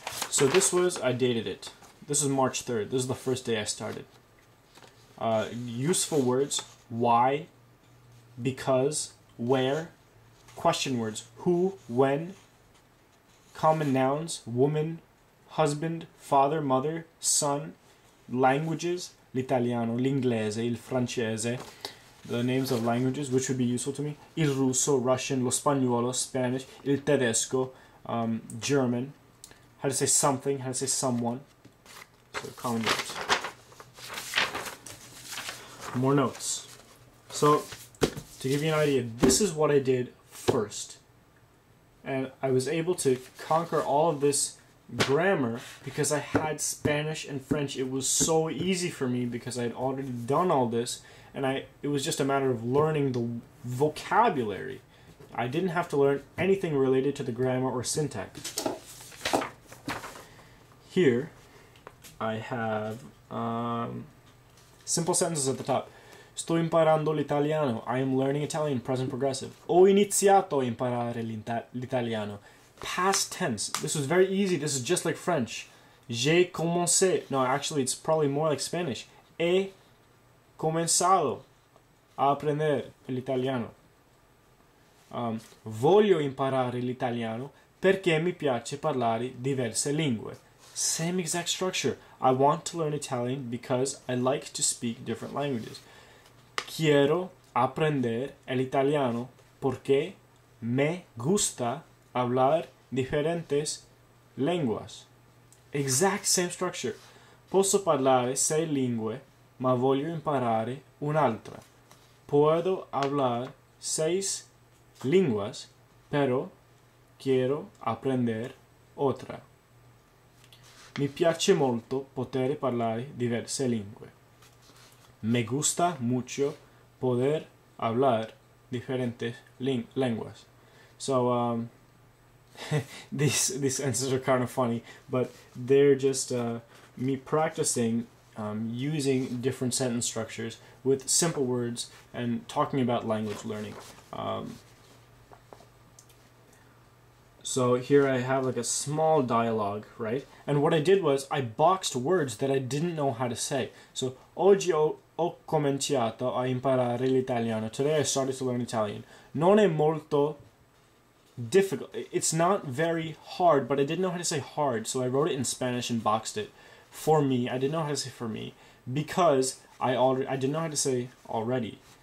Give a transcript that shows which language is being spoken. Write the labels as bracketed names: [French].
[English] So this was, I dated it. This is March 3rd. This is the first day I started. Useful words: why, because, where. Question words: who, when. Common nouns: woman, husband, father, mother, son. [Italian] Languages: l'italiano, l'inglese, il francese. [English] The names of languages which would be useful to me: [Italian] il russo, [English] Russian, [Italian] lo spagnolo, [English] Spanish, [Italian] il tedesco, [English] German. How to say something, how to say someone. So common verbs. More notes. So to give you an idea, this is what I did first. And I was able to conquer all of this grammar because I had Spanish and French. It was so easy for me because I had already done all this, and it was just a matter of learning the vocabulary. I didn't have to learn anything related to the grammar or syntax. Here I have simple sentences at the top. [Italian] Sto imparando l'italiano. [English] I am learning Italian, present progressive. [Italian] Ho iniziato a imparare l'italiano. [English] Past tense. This was very easy. This is just like French. [French] J'ai commencé. [English] No, actually, it's probably more like Spanish. [Spanish] He comenzado a aprender l'italiano. [Italian] Voglio imparare l'italiano perché mi piace parlare diverse lingue. [English] Same exact structure. I want to learn Italian because I like to speak different languages. [Spanish] Quiero aprender el italiano porque me gusta hablar diferentes lenguas. [English] Exact same structure. [Italian] Posso parlare 6 lingue, ma voglio imparare un'altra. [Spanish] Puedo hablar 6 lenguas, pero quiero aprender otra. [Italian] Mi piace molto poter parlare diverse lingue. [Spanish] Me gusta mucho poder hablar diferentes lenguas. [English] So these sentences are kind of funny, but they're just me practicing using different sentence structures with simple words and talking about language learning. So here I have like a small dialogue, right? And what I did was I boxed words that I didn't know how to say. [Italian] So oggi ho cominciato a imparare l'italiano. [English] Today I started to learn Italian. [Italian] Non è molto [English] difficult. It's not very hard, but I didn't know how to say hard, so I wrote it in Spanish and boxed it. For me, I didn't know how to say for me because I didn't know how to say already.